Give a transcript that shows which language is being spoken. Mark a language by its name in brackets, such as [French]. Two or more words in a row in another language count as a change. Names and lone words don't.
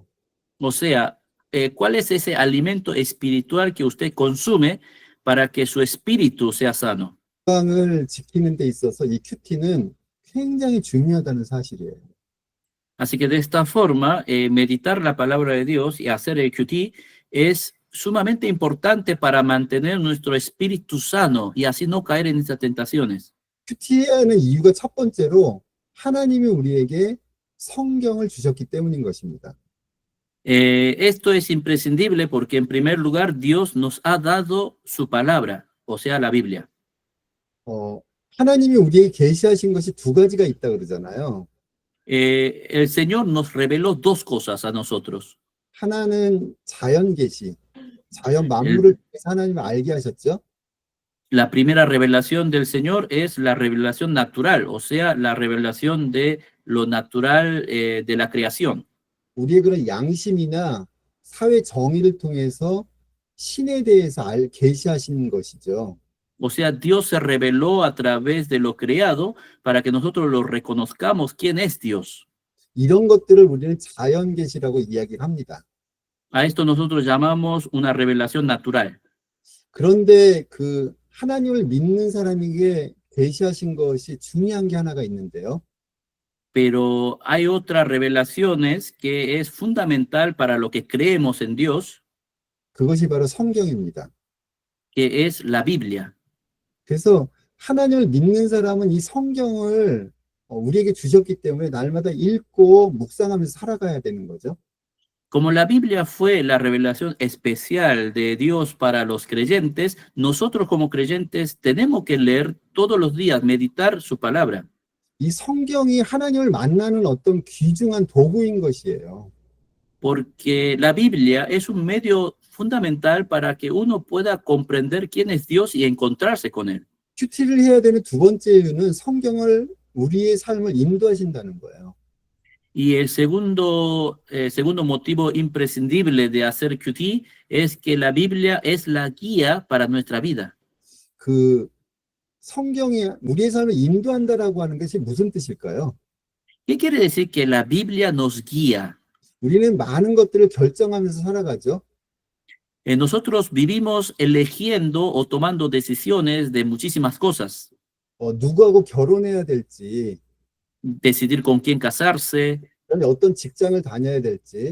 [Spanish] O sea, ¿cuál es ese alimento espiritual que usted consume para que su espíritu sea sano? [Korean] 건강을 지키는 데 있어서 이 큐티는 굉장히 중요하다는 사실이에요. [Spanish] Así que de esta forma, meditar la palabra de Dios y hacer el QT es sumamente importante para mantener nuestro espíritu sano y así no caer en estas tentaciones. [Korean] 큐티해야 하는 이유가 첫 번째로 하나님이 우리에게 성경을 주셨기 때문인 것입니다. [Spanish] Esto es imprescindible porque en primer lugar Dios nos ha dado su palabra, o sea, la Biblia. [Korean] 하나님이 우리에게 계시하신 것이 두 가지가 있다 그러잖아요. [Spanish] El Señor nos reveló dos cosas a nosotros. [Korean] 하나는 자연 계시, 자연 만물을 통해서 하나님을 알게 하셨죠. [Spanish] La primera revelación del Señor es la revelación natural, o sea, la revelación de lo natural de la creación. [Korean] 우리의 그런 양심이나 사회 정의를 통해서 신에 대해서 계시하신 것이죠. [Spanish] O sea, Dios se reveló a través de lo creado para que nosotros lo reconozcamos quién es Dios. [Korean] 이런 것들을 우리는 자연 계시라고 이야기를 합니다. [Spanish] A esto nosotros llamamos una revelación natural. [Korean] 그런데 그 하나님을 믿는 사람에게 계시하신 것이 중요한 게 하나가 있는데요. [Spanish] Pero hay otras revelaciones que es fundamental para lo que creemos en Dios, [Korean] 그것이 바로 성경입니다. [Spanish] que es la Biblia. [Korean] 그래서 하나님을 믿는 사람은 이 성경을 우리에게 주셨기 때문에 날마다 읽고 묵상하면서 살아가야 되는 거죠. [Spanish] Como la Biblia fue la revelación especial de Dios para los creyentes, nosotros como creyentes tenemos que leer todos los días, meditar su palabra. [Korean] 이 성경이 하나님을 만나는 어떤 귀중한 도구인 것이에요. [Spanish] Porque la Biblia es un medio fundamental para que uno pueda comprender quién es Dios y encontrarse con Él. [Korean] 큐티를 해야 되는 두 번째 이유는 성경을 우리의 삶을 인도하신다는 거예요. [Spanish] Y el segundo motivo imprescindible de hacer QT es que la Biblia es la guía para nuestra vida. [Korean] 그 성경이 우리의 삶을 인도한다라고 하는 것이 무슨 뜻일까요? [Spanish] ¿Qué quiere decir que la Biblia nos guía? [Korean] 우리는 많은 것들을 결정하면서 살아가죠. [Spanish] Nosotros vivimos eligiendo o tomando decisiones de muchísimas cosas. [Korean] 누구하고 결혼해야 될지, [Spanish] Decidir con quién casarse, [Korean] 그다음에 어떤 직장을 다녀야 될지,